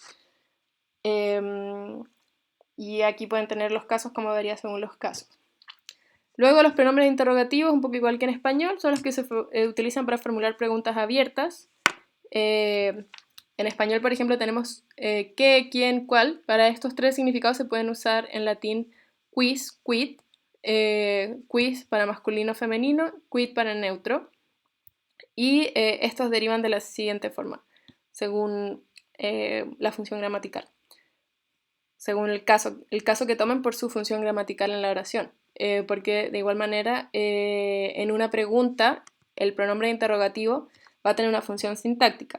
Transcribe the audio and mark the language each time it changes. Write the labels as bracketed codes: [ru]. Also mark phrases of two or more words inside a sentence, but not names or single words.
[es] Y aquí pueden tener los casos como varía según los casos. Luego los pronombres interrogativos, un poco igual que en español, son los que se utilizan para formular preguntas abiertas. En español, por ejemplo, tenemos qué, quién, cuál. Para estos tres significados se pueden usar en latín [la] quis, quid, quis [es] para masculino femenino, quid para neutro. Y estos derivan de la siguiente forma, según la función gramatical, según el caso que tomen por su función gramatical en la oración. Porque de igual manera, en una pregunta, el pronombre interrogativo va a tener una función sintáctica.